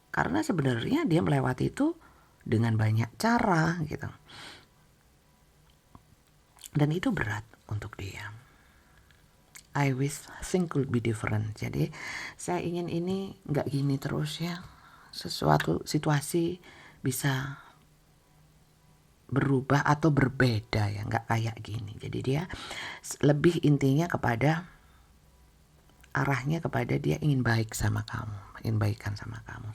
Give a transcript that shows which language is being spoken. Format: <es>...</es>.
<id>Karena sebenarnya dia melewati itu dengan banyak cara gitu, dan itu berat untuk dia.</id> <en>I wish things could be different.</en> <id>Jadi saya ingin ini enggak gini terus ya, sesuatu situasi bisa berubah atau berbeda ya, nggak kayak gini. Jadi dia lebih intinya kepada arahnya kepada dia ingin baik sama kamu, ingin baikan sama kamu.</id>